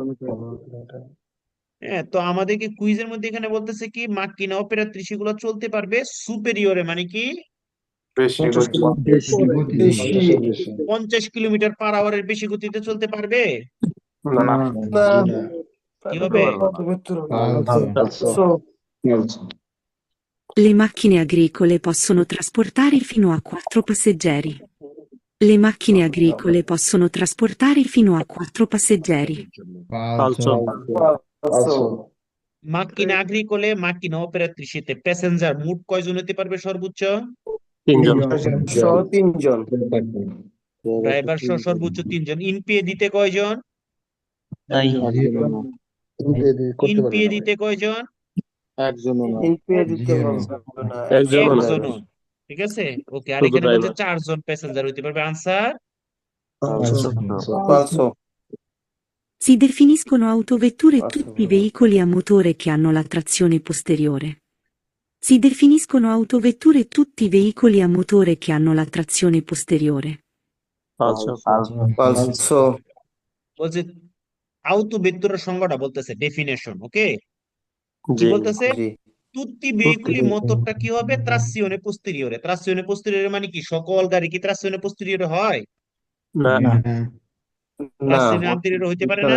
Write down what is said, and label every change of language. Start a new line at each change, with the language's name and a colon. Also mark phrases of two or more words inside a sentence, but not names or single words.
Bangla: হ্যাঁ, তো আমাদেরকে কুইজের মধ্যে এখানে বলতেছে কি
Italian: macchine operatrici
Bangla: গুলো চলতে পারবে সুপেরিয়রে, মানে কি 50
English: kilometer/hour
Bangla: বেশি গতিতে চলতে পারবে? কি হবে?
Italian: Le macchine agricole possono trasportare fino a 4 passeggeri. Le macchine agricole possono trasportare fino a 4 passeggeri. macchine agricole macchine operatrici
Bangla: প্যাসেঞ্জার মোট কয়জন হতে পারবে সর্বোচ্চ? 3 জন। ড্রাইভার সহ সর্বোচ্চ 3 জন। ইনপিএ দিতে কয়জন? ইনপিএ দিতে কয়জন? ইনপিএ দিতে পারবে না, একজন একজন না, driver। একজনও। ঠিক আছে, ওকে। আর শুধু এখানে বলছে ড্রাইভার। 4 জন প্যাসেঞ্জার হইতে পারবে। আনসার Falso.
Italian: Si definiscono autovetture Falso. tutti i veicoli a motore che hanno la trazione posteriore. Si definiscono autovetture tutti i veicoli a motore che hanno la trazione posteriore. Falso. Falso.
Bangla: বলছে আউতো ভেক্টরের সংজ্ঞাটা বলতেছে, ডেফিনেশন। ওকে, কি জি। বলতেছে? জি।
Italian: tutti veicoli
Bangla: মোটরটা কি হবে?
Italian: trazione posteriore. trazione posteriore
Bangla: মানে কি? সকল গাড়ি কি
Italian: trazione posteriore
Bangla: হয়? না, না,
Italian: trazione anteriore
Bangla: হইতে পারে না।